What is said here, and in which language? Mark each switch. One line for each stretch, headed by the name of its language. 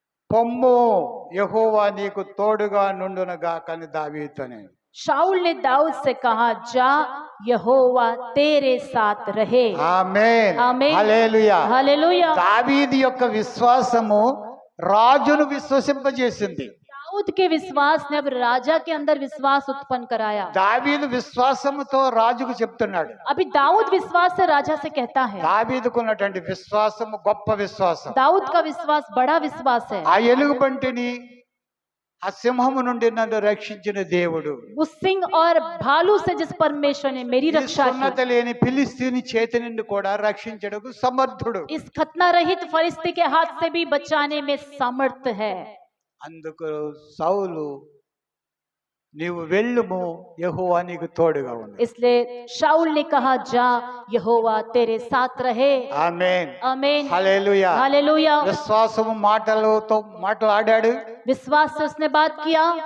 Telugu: పొమ్ము యెహోవా నీకు తోడుగా నుండునుగా కని దావీదుతోనే.
Hindi: शाऊल ने दाऊद से कहा, जा यहोवा तेरे साथ रहे।
Telugu: ఆమేన్, ఆమేన్. హల్లెలూయా.
Hindi: हालेलुया।
Telugu: దావీదు యొక్క విశ్వాసము రాజును విశ్వసింపజేసింది.
Hindi: दाऊद के विश्वास ने अब राजा के अंदर विश्वास उत्पन्न कराया।
Telugu: దావీదు విశ్వాసముతో రాజుకు చెప్తున్నాడు.
Hindi: अभी दाऊद विश्वास से राजा से कहता है।
Telugu: దావీదుకున్నటువంటి విశ్వాసము గొప్ప విశ్వాసం.
Hindi: दाऊद का विश्वास बड़ा विश्वास है।
Telugu: ఆ ఎలుగుబంటిని ఆ సింహము నుండి నన్ను రక్షించిన దేవుడు,
Hindi: उस सिंह और भालू से जिस परमेश्वर ने मेरी
Telugu: ఈ
Hindi: रक्षा
Telugu: సున్నత
Hindi: की,
Telugu: లేని ఫిలిస్తీని చేతి నుండి కూడా రక్షించడకు సమర్థుడు.
Hindi: इस खतना रहित फरिश्ते के हाथ से भी बचाने में समर्थ है।
Telugu: అందుకు సౌలు, నీవు వెళ్ళుము, యెహోవా నీకు తోడుగా ఉంది.
Hindi: इसलिए शाऊल ने कहा, जा यहोवा तेरे साथ रहे।
Telugu: ఆమేన్,
Hindi: आमीन।
Telugu: హల్లెలూయా.
Hindi: हालेलुया।
Telugu: విశ్వాసము మాటలాడాడు.
Hindi: विश्वास से उसने बात किया।